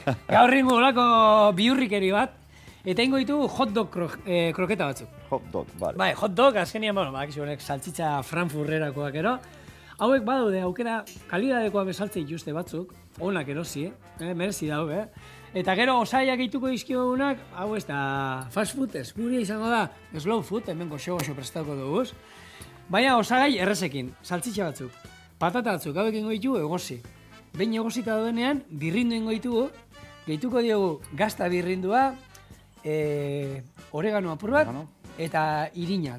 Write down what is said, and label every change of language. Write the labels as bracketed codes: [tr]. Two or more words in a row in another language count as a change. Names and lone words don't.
[eu] Gaur ringo olako biurrikeri bat, eta ingo ditugu [en] hot dog [eu] kroketa batzuk. [en] Hot dog, [eu] bale. Bai, [en] hot dog, [eu] azkenian, bueno, bakizu honek saltzitza Frankfurterakoak ero. Hauek badaude aukera kalidadekoa bezaltze dituzte batzuk, onak erosi, merezi daude. Eta gero osaiak eituko dizkiogunak, hau ez da [en] fast food [eu] ez, guri izango da [en] slow food, [eu] hemen goxo prestatuko duguz. Baina osagai errezekin, saltzitza batzuk, patata batzuk, hauek ingo ditugu egosi. Behin egosita duenean, birrindu ingo ditugu, gehituko diogu gazta birrindua, oregano apur bat, eta irina.